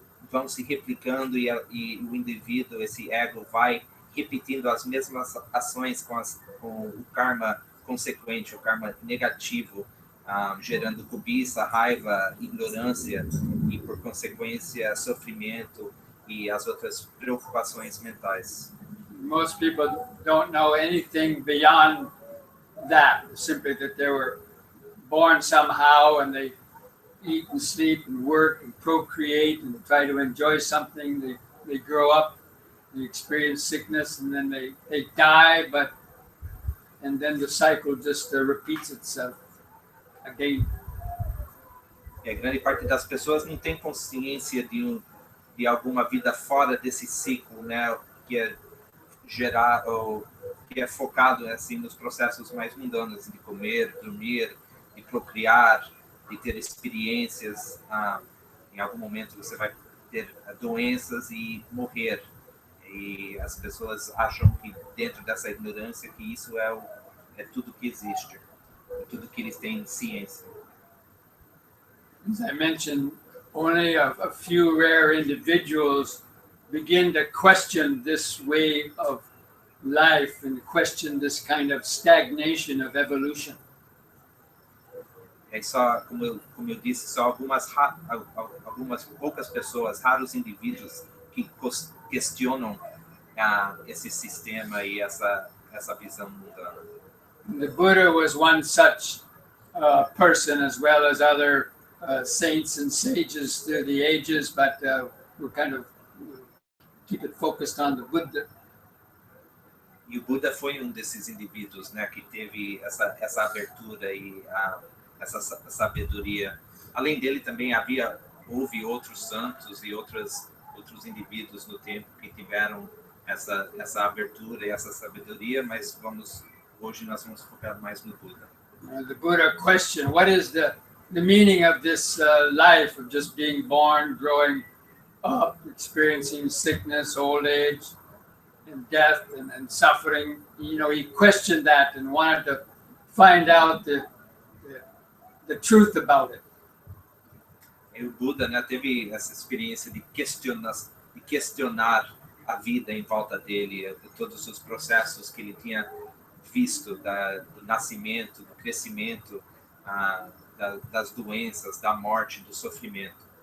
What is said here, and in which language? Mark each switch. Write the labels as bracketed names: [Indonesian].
[Portuguese] vão se replicando, e o indivíduo, esse ego, vai repetindo as mesmas ações com o karma consequente, o karma negativo, gerando cobiça, raiva, ignorância e, por consequência, sofrimento e as outras preocupações mentais. [English] Most people don't know anything beyond that, simply that they were born somehow and they eat and sleep and work and procreate and try to enjoy something. They grow up, they experience sickness, and then they die, and then the cycle just repeats itself again. [Portuguese] E a grande parte das pessoas não tem consciência de alguma vida fora desse ciclo, né, que é gerar, ou que é focado assim nos processos mais mundanos, de comer, dormir, de procriar, de ter experiências. Em algum momento você vai ter doenças e morrer. E as pessoas acham que, dentro dessa ignorância, que isso é tudo que existe, é tudo que eles têm ciência. [English] As I mentioned, only a few rare individuals begin to question this way of life and question this kind of stagnation of evolution. [Portuguese] É só, como eu disse, só algumas poucas pessoas, raros indivíduos que questionam esse sistema e essa visão mundana. [English] The Buddha was one such person, as well as other saints and sages through the ages, but we'll kind of keep it focused on the Buddha. [Portuguese] E o Buda foi desses indivíduos, né, que teve essa abertura e essa sabedoria. Além dele também houve outros santos e outros indivíduos no tempo que tiveram essa abertura e essa sabedoria, mas hoje nós vamos focar mais no Buda. [English] The Buddha questioned, what is the meaning of this life of just being born, growing up, experiencing sickness, old age, and death, and suffering? You know, he questioned that and wanted to find out the truth about it. [Portuguese] E o Buda, né, teve essa experiência de questionar a vida em volta dele, de todos os processos que ele tinha visto do nascimento, do crescimento, das doenças, da morte, do sofrimento.